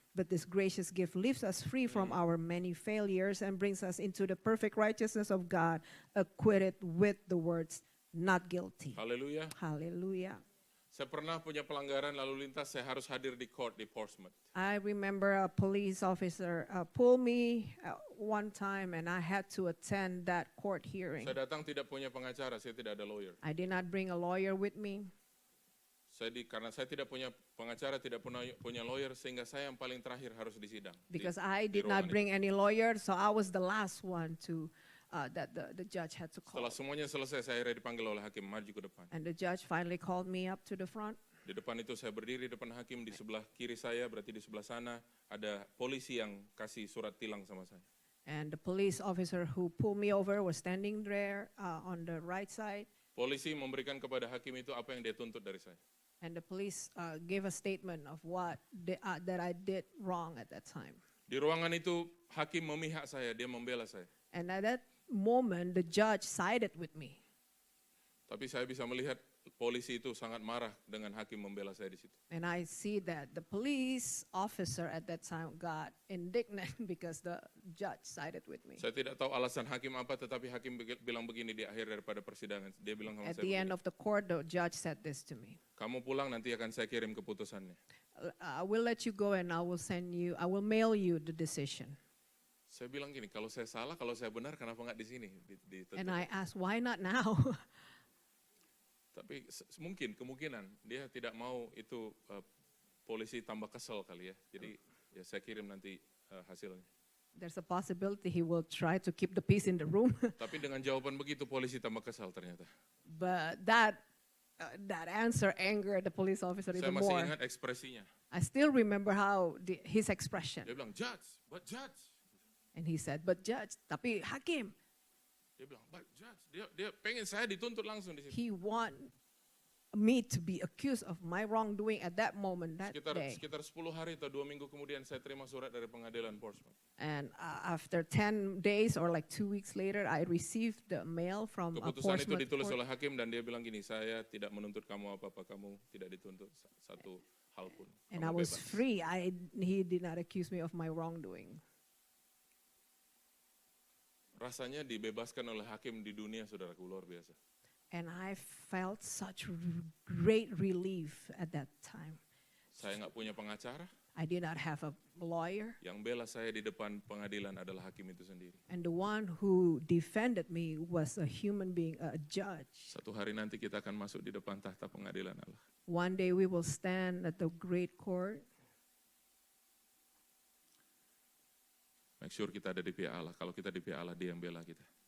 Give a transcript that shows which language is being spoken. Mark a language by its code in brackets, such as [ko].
[en] But this gracious gift lifts us free from our many failures and brings us into the perfect righteousness of God, acquitted with the words, not guilty. [id] Haleluya. [en] Hallelujah. [id] Saya pernah punya pelanggaran lalu lintas, saya harus hadir di court di Portsmouth. [en] I remember a police officer pulled me one time and I had to attend that court hearing. [id] Saya datang tidak punya pengacara, saya tidak ada lawyer. [en] I did not bring a lawyer with me. [id] Karena saya tidak punya pengacara, tidak punya lawyer, sehingga saya yang paling terakhir harus disidang. [en] Because I did not bring any lawyer, so I was the last one to that the judge had to call. [id] Setelah semuanya selesai, saya akhirnya dipanggil oleh hakim maju ke depan. [en] And the judge finally called me up to the front. [id] Di depan itu saya berdiri di depan hakim, di sebelah kiri saya, berarti di sebelah sana ada polisi yang kasih surat tilang sama saya. [en] And the police officer who pulled me over was standing there on the right side. [id] Polisi memberikan kepada hakim itu apa yang dia tuntut dari saya. [en] And the police gave a statement of what that I did wrong at that time. [id] Di ruangan itu hakim memihak saya, dia membela saya. [en] And at that moment, the judge sided with me. [id] Tapi saya bisa melihat polisi itu sangat marah dengan hakim membela saya di situ. [en] And I see that the police officer at that time got indignant because the judge sided with me. [id] Saya tidak tahu alasan hakim apa, tetapi hakim bilang begini di akhir daripada persidangan. Dia bilang sama [en] At [id] saya [en] the end of the court, the judge said this to me. [id] kamu pulang nanti akan saya kirim keputusannya. [en] I will let you go and I will mail you the decision. [id] Saya bilang gini, kalau saya salah, kalau saya benar, kenapa nggak di sini? [en] And I asked, why not now? [id] Tapi kemungkinan dia tidak mau itu polisi tambah kesel kali ya. Jadi ya saya kirim nanti hasilnya. [en] There's a possibility he will try to keep the peace in the room. [id] Tapi dengan jawaban begitu polisi tambah kesal ternyata. [en] But that answer angered the police officer [id] Saya [en] even [id] masih [en] more. [id] ingat ekspresinya. [en] I still remember how his expression. [id] Dia bilang, judge, [en] but judge. And he said, but judge, [id] tapi hakim. Dia bilang, [en] but judge. [id] Dia pengen saya dituntut langsung di situ. [en] He want me to be accused of my wrongdoing at that moment, that day. [id] Sekitar 10 hari atau 2 minggu kemudian saya terima surat dari pengadilan Portsmouth. [en] And after 10 days or like 2 weeks later, I received the mail from [id] Keputusan itu [en] Portsmouth [id] ditulis [en] court. [id] oleh hakim dan dia bilang gini, saya tidak menuntut kamu apa-apa, kamu tidak dituntut satu hal pun. [en] And [id] Kamu [en] I was [id] bebas. [en] free. He did not accuse me of my wrongdoing. [id] Rasanya dibebaskan oleh hakim di dunia, saudaraku, luar biasa. [en] And I felt such great relief at that time. [id] Saya nggak punya pengacara, [en] I did not have a lawyer. [id] yang bela saya di depan pengadilan adalah hakim itu sendiri. [en] And the one who defended me was a human being, a judge. [id] Satu hari nanti kita akan masuk di depan tahta pengadilan Allah. [en] One day we will stand at the great court. Make sure [id] kita ada di pihak Allah. Kalau kita di pihak Allah, dia yang bela kita.